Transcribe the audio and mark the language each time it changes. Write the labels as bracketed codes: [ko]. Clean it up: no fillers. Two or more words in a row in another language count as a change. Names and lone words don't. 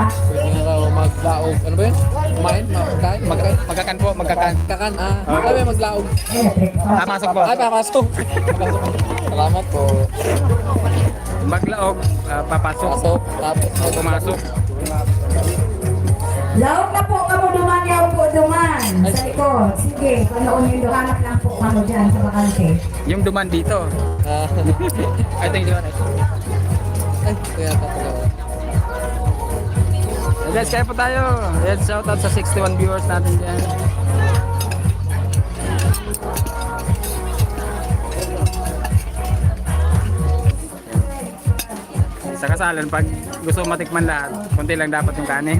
[tl] Pwede na raw maglaog. Ano ba yun? Kumain? Magkain? [bik] Magkakan po, magkakan. [tl] Kakan? Ano ba yung maglaog? Breakfast. Pasok po. Ay, papasok. Salamat po. Maglaog, papasok. Pasok. Tapos, Pumasok. [bik] Laog na po kamo duman yaw po duman sa likod. [tl] Sige, panoonin yung hanap lang po kamo dyan sa bakante. Yung duman dito. [en] I think di ba? [tl] Ay, kaya tapos. Guys, kaya po tayo. Yes, [en] shout out [tl] sa 61 viewers natin dyan. Sa kasalan, pag gusto matikman lahat, konti lang dapat yung kanin.